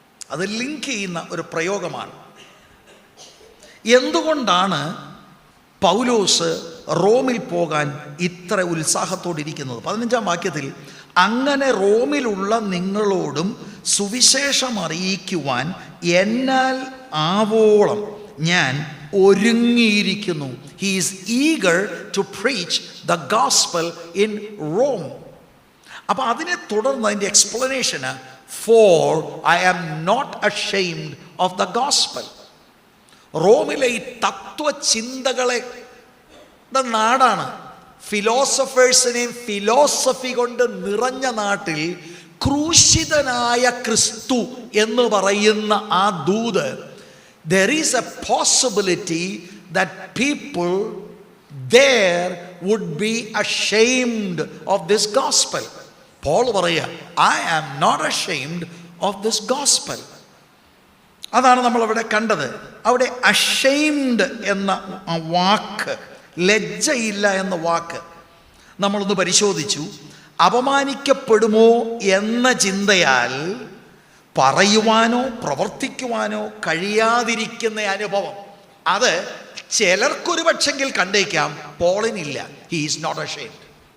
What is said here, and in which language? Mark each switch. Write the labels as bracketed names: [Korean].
[Malayalam] അത് ലിങ്ക് ചെയ്യുന്ന ഒരു പ്രയോഗമാണ്. എന്തുകൊണ്ടാണ് പൗലോസ് റോമിൽ പോകാൻ ഇത്ര ഉത്സാഹത്തോടിരിക്കുന്നത്? 15-ാം വാക്യത്തിൽ അങ്ങനെ റോമിലുള്ള നിങ്ങളോടും സുവിശേഷം അറിയിക്കുവാൻ എന്നാൽ ആവോളം ഞാൻ ഒരുങ്ങിയിരിക്കുന്നു. [English] He is eager to preach the gospel in Rome. [Malayalam] അപ്പോൾ അതിനെ തുടർന്ന് അതിൻ്റെ എക്സ്പ്ലനേഷന് [English] for I am not ashamed of the gospel. [Malayalam] റോമിലെ ഈ തത്വചിന്തകളെ നാടാണ്. ഫിലോസഫേഴ്സിനെയും ഫിലോസഫി കൊണ്ട് നിറഞ്ഞ നാട്ടിൽ ക്രൂശിതനായ ക്രിസ്തു എന്ന് പറയുന്ന ആ ദൂത്, [English] there is a possibility that people there would be ashamed of this gospel. [Malayalam] Paul പറയുക, [English] I am not ashamed of this gospel. [Malayalam] അതാണ് നമ്മളവിടെ കണ്ടത്. അവിടെ ashamed എന്ന ആ വാക്ക്, ലജ്ജയില്ല എന്ന വാക്ക് നമ്മളൊന്ന് പരിശോധിച്ചു. അപമാനിക്കപ്പെടുമോ എന്ന ചിന്തയാൽ പറയുവാനോ പ്രവർത്തിക്കുവാനോ കഴിയാതിരിക്കുന്ന അനുഭവം, അത് ചിലർക്കൊരു പക്ഷെങ്കിൽ കണ്ടേക്കാം, പോളിനില്ല. [English] He is not ashamed.